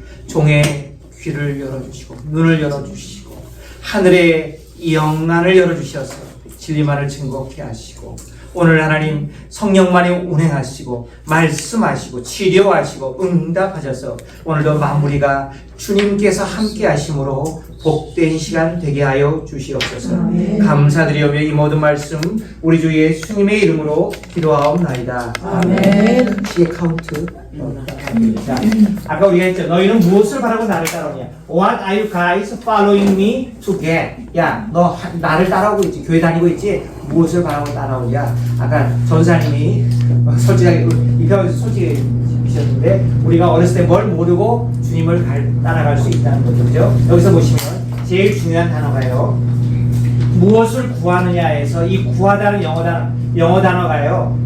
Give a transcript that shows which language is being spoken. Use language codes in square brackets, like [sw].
[ko] 종의 귀를 열어주시고 눈을 열어주시고 하늘의 영안을 열어주셔서 진리만을 증거케 하시고 오늘 하나님 성령만이 운행하시고 말씀하시고 치료하시고 응답하셔서 오늘도 마무리가 주님께서 함께 하심으로 복된 시간 되게 하여 주시옵소서. 감사드리오며 이 모든 말씀 우리 주 예수님의 이름으로 기도하옵나이다. 아멘. 시계 카운트. 자, 아까 우리가 했죠. 너희는 무엇을 바라고 나를 따라오냐? [en] What are you guys following me to get? [ko] 야, 너 나를 따라오고 있지. 교회 다니고 있지. 무엇을 바라고 따라오냐? 아까 전사님이 솔직하게 이 편에서 솔직해주셨는데 우리가 어렸을 때 뭘 모르고 주님을 따라갈 수 있다는 거죠. 그죠? 여기서 보시면 제일 중요한 단어가요. 무엇을 구하느냐에서 이 구하다는 영어 단어가요.